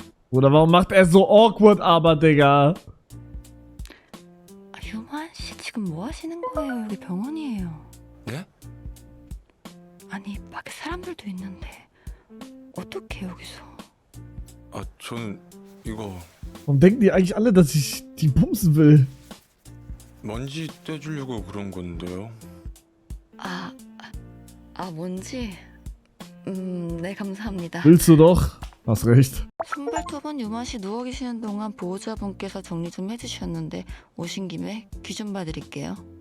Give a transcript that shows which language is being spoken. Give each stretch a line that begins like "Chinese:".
German: Oder warum macht er so awkward aber, Digga?
Korean: 유만 씨 지금 뭐 하시는 거예요? 여기 병원이에요. 네? 아니 밖에 사람들도 있는데 어떻게 여기서? 저는 이거
German: Warum denken die eigentlich alle, dass ich die bumsen will?
Korean: 먼지 떼주려고 그런 건데요. 뭔지? 네 감사합니다.
German: Willst du doch? Hast recht.
Korean: 손발톱은 유만 씨 누워 계시는 동안 보호자분께서 정리 좀 해주셨는데 오신 김에 귀 좀 봐드릴게요.